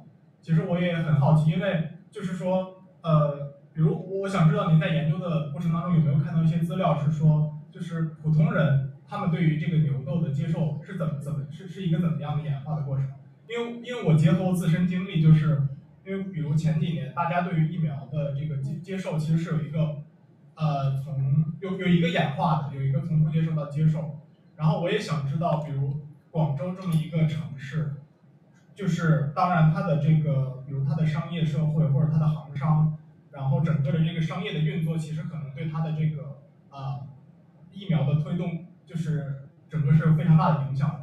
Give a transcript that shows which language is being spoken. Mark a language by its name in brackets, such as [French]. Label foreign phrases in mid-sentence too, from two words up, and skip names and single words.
[Chinese] 其實我也很好奇，因為就是說，比如我想知道您在研究的過程當中有沒有看到一些資料，是說，就是普通人他們對於這個牛痘的接受是是一個怎麼樣的演化的過程？因為我結合我自身經歷，就是因為比如前幾年大家對於疫苗的這個接受其實是有一個有一個演化的，有一個從不接受到接受。然後我也想知道，比如廣州這麼一個城市，就是當然它的這個，比如它的商業社會或者它的行商，然後整個的這個商業的運作，其實可能對它的這個疫苗的推動，就是整個是非常大的影響。